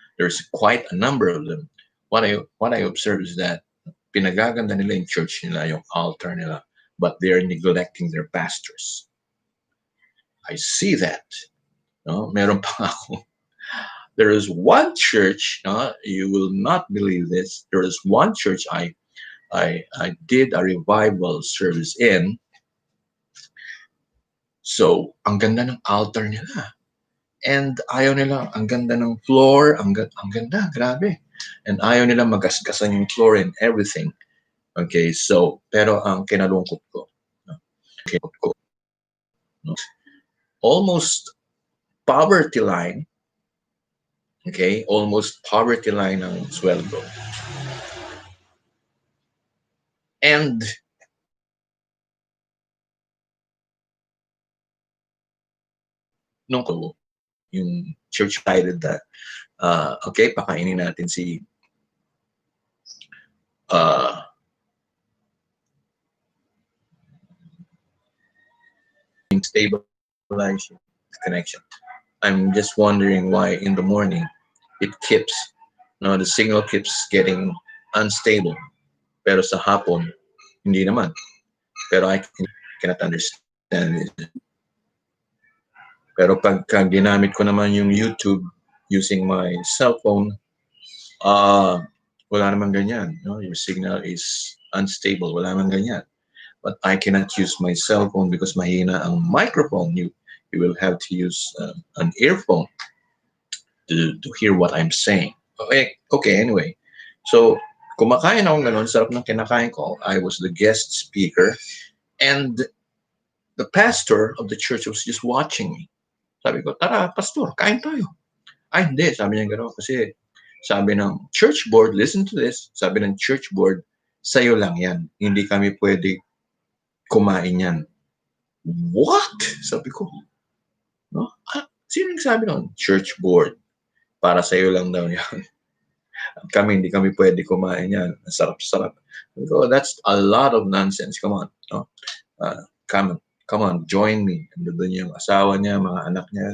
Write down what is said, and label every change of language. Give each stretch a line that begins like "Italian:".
English: There's quite a number of them. What I observed is that
Filipino: pinagaganda nila yung church nila, yung altar nila,
English: but they're neglecting their pastors. I see that. No?
Filipino: Meron pa ako.
English: There is one church, you will not believe this. There is one church I did a revival service in.
Filipino: So, ang ganda ng altar nila. And ayaw nila, ang ganda ng floor, ang ganda, grabe. And ayaw nila magasgasan yung floor
English: and everything.
Filipino: Okay, so, pero ang kinalungkot ko, no, no,
English: almost poverty line,
Filipino: okay, almost poverty line ang sweldo. And nung ko, yung
English: church decided that,
Filipino: okay, pakainin natin si uh,
English: stabilize connection. I'm just wondering why in the morning it keeps, no, the signal keeps getting unstable.
Filipino: Pero sa hapon, hindi naman. Pero
English: I cannot understand it.
Filipino: Pero pagka ginamit ko naman yung YouTube
English: using my cell phone,
Filipino: uh, wala naman ganyan. No?
English: Your signal is unstable.
Filipino: Wala naman ganyan.
English: But I cannot use my cell phone because
Filipino: mahina ang microphone.
English: You will have to use an earphone to hear what I'm saying. Okay, anyway.
Filipino: So, kumakain ako ganun, sarap ng kinakain ko.
English: I was the guest speaker and the pastor of the church was just watching me.
Filipino: Sabi ko, tara, pastor, kain tayo. Ay, hindi. Sabi niya gano'n kasi sabi ng church board,
English: listen to this,
Filipino: sabi ng church board, sa'yo lang yan. Hindi kami pwede kumain yan.
English: What?
Filipino: Sabi ko, no? Sino nagsabi nun? Church board. Para sa'yo lang daw yan. Kami, hindi kami pwede kumain yan. Sarap-sarap.
English: So, that's a lot of nonsense. Come on. No? Come on, join me.
Filipino: And doon yung asawa niya, mga anak niya.